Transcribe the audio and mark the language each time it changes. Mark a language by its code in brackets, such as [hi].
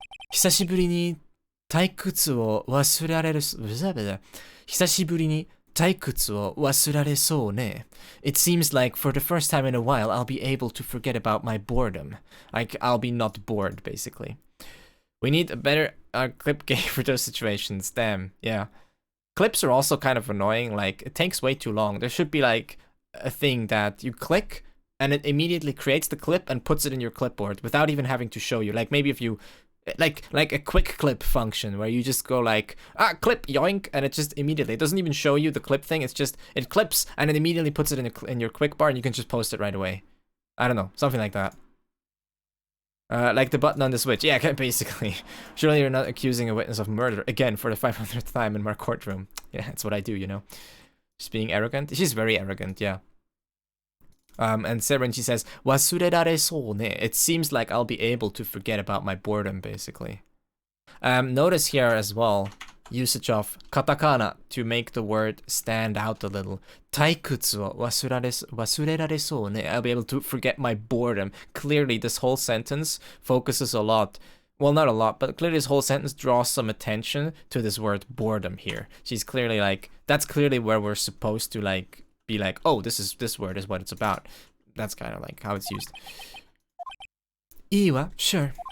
[ja] 久しぶりに退屈を忘れられる。久しぶりに退屈を忘れられそうね. [en] It seems like for the first time in a while, I'll be able to forget about my boredom. I'll be not bored, basically. We need a better clip game for those situations. Damn, yeah. Clips are also kind of annoying. Like, it takes way too long. There should be like a thing that you click and it immediately creates the clip and puts it in your clipboard without even having to show you. Like maybe if you like a quick clip function where you just go like, clip, yoink, and it just immediately, it doesn't even show you the clip thing. It's just, it clips and it immediately puts it in your quick bar and you can just post it right away. I don't know, something like that. Like the button on the Switch. Yeah, basically. Surely you're not accusing a witness of murder again for the 500th time in my courtroom. Yeah, that's what I do, you know. Just being arrogant. She's very arrogant, yeah. And Seren, she says, [ja] 忘れられそうね. [en] It seems like I'll be able to forget about my boredom, basically. Notice here as well, usage of katakana to make the word stand out a little. [ja] 退屈を忘れられそうね. [en] I'll be able to forget my boredom. Clearly, this whole sentence focuses a lot. Well, not a lot, but clearly this whole sentence draws some attention to this word boredom here. She's clearly like, that's clearly where we're supposed to like, be like, oh, this word is what it's about. That's kind of like how it's used. [ja] いいわ, [en] sure.